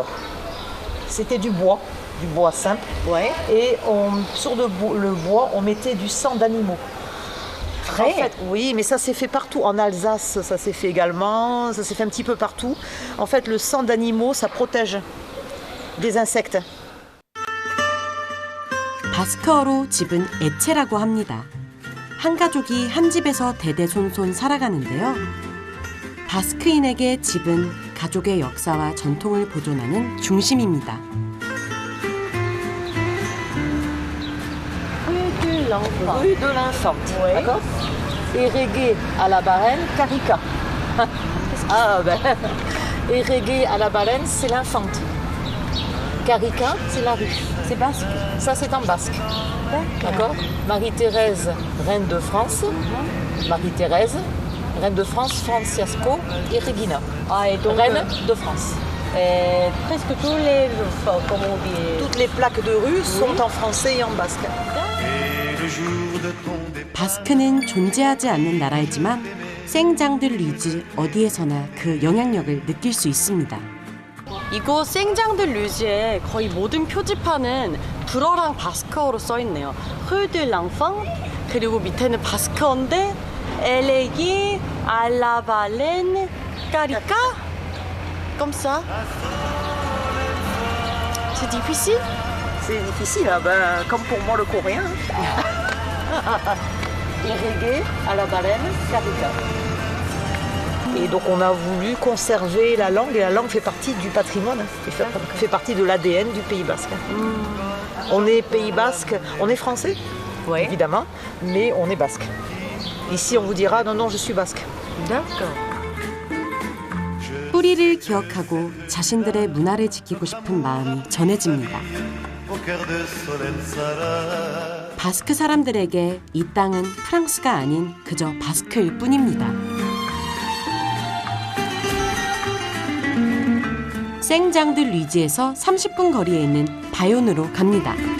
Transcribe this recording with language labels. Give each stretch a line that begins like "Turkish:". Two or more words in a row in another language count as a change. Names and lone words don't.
French: C'était du bois simple. Ouais. Et sur le bois, on mettait du sang d'animaux. En fait, oui, mais ça s'est fait partout. En Alsace, ça s'est fait également. Ça s'est fait un petit peu partout. En fait, le sang d'animaux, ça protège des insectes.
Korean: 바스크어로 집은 에체라고 합니다. 한 가족이 한 집에서 대대손손 살아가는데요. 바스크인에게 집은 가족의 역사와 전통을 보존하는 중심입니다.
French: Rue de l'Infante, Oui. d'accord. Irrigué à la Barène, Carica. Ah ben, irrigué à la Barène, c'est l'Infante. Carica, c'est la rue. C'est basque. Ça, c'est en basque. D'accord. Marie-Thérèse, reine de France. Marie-Thérèse, reine de France, Francesco et Regina. Ah, et donc, Reine de France. presque tous les, enfin, comment on dit, Toutes les plaques de rue sont en français et en basque.
Korean: 바스크는 존재하지 않는 나라이지만 생장들리즈 어디에서나 그 영향력을 느낄 수 있습니다. 이곳 생장들루즈의 거의 모든 표지판은 불어랑 바스크어로 써있네요.
French: Rue de l'Enfant,
Korean: 그리고 밑에는 바스크어인데
French: Élégué à la Baleine, Carica, comme ça. C'est difficile? C'est difficile, hein, ben, comme pour moi le coréen. Irrigué à la Baleine, Carica. Et donc on a voulu conserver la langue, et la langue fait partie du patrimoine, fait partie de l'ADN du Pays Basque. On est Pays Basque, on est français, évidemment, mais on est basque. Ici on vous dira non, non, je suis basque. d'accord.
Korean: 뿌리를 기억하고 자신들의 문화를 지키고 싶은 마음이 전해집니다. 바스크 사람들에게 이 땅은 프랑스가 아닌 그저 바스크일 뿐입니다. 생장들리즈에서 30분 거리에 있는 바요느로 갑니다.